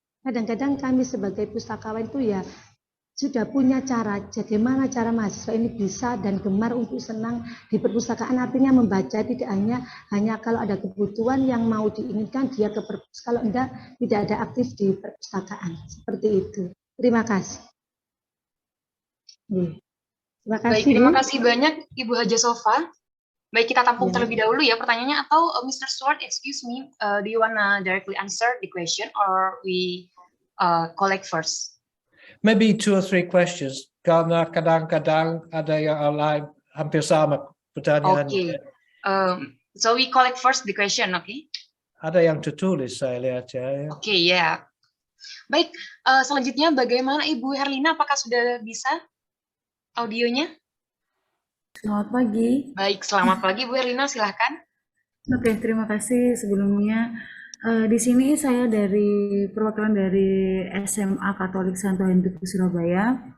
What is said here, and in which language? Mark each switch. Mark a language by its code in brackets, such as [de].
[id] Kadang-kadang kami sebagai pustakawan itu ya sudah punya cara bagaimana cara mahasiswa ini bisa dan gemar untuk senang di perpustakaan, artinya membaca tidak hanya kalau ada kebutuhan yang mau diinginkan dia ke perpus, kalau enggak tidak ada aktif di perpustakaan seperti itu. Terima kasih. Terima Baik, kasih Bu. terima kasih banyak Ibu Haja Sofa. Baik, kita tampung Ya. terlebih dahulu ya pertanyaannya, atau Mr. [en] Stewart, excuse me, do you wanna directly answer the question or we collect first? Maybe 2 or 3 questions, [id] karena kadang-kadang ada yang lain hampir sama pertanyaannya. [en] So we collect first the question, okay? [id] Ada yang tertulis saya lihat ya. Oke, ya. Baik, selanjutnya bagaimana Ibu Herlina, apakah sudah bisa audionya? Selamat pagi. Baik, selamat pagi Bu Herlina, silahkan. Oke, terima kasih sebelumnya. Di sini saya dari perwakilan dari SMA Katolik Santo Hendrik Surabaya.